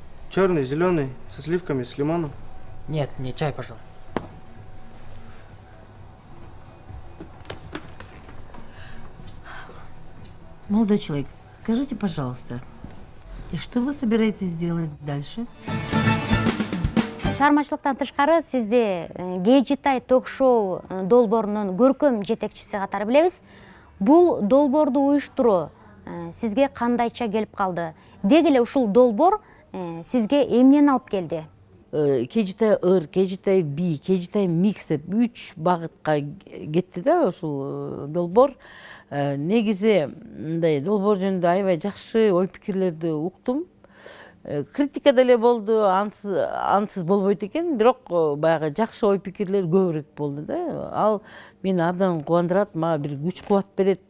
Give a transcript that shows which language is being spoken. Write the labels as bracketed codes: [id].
[ru] Черный, зеленый, со сливками, с лимоном. Нет, не чай, пожалуйста. Молодой человек, скажите, пожалуйста, и что вы собираетесь делать дальше? [ky] Чыгармачылыктан тышкары сизди Кейжитай ток-шоу долбоорунун көркөм жетекчиси катары билебиз. Бул долбоорду уюштуруу сизге кандайча келип калды? Деги эле ушул долбоор сизге эмнени алып келди? Кейжитай ыр, Кейжитай би, Кейжитай микс деп 3 багытка кетти да ушул долбоор. Негизи мындай долбоор жөнүндө аябай жакшы ой пикирлерди уктум. Критика деле болду, ансыз болбойт экен, бирок баягы жакшы ой пикирлер көбүрөөк болду да. Ал мени абдан кубандырат, мага бир күч кубат берет.